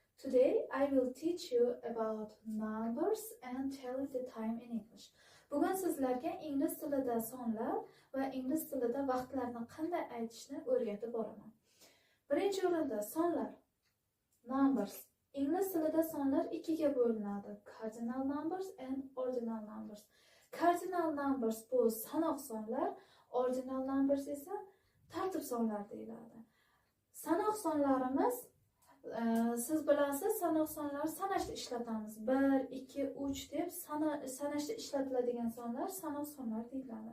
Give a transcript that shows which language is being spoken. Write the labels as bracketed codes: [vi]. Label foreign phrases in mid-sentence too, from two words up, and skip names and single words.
[en] Today I will teach you about numbers and telling the time in English. [uz] Bugun sizlarga ingliz tilida sonlar va ingliz tilida vaqtlarni qanday aytishni o'rgatib boraman. Birinchi o'rinda sonlar, numbers. Ingliz tilida sonlar ikkiga bo'linadi: [en] cardinal numbers and ordinal numbers. Cardinal numbers [uz] bu sanoq sonlar, [en] ordinal numbers [uz] esa tartib sonlar deyiladi. Sanoq sonlarimiz siz bilasiz, sanoq sonlar sanashda ishlatamiz. 1, 2, 3 deb sanashda ishlatiladigan sonlar sanoq sonlar deyiladi.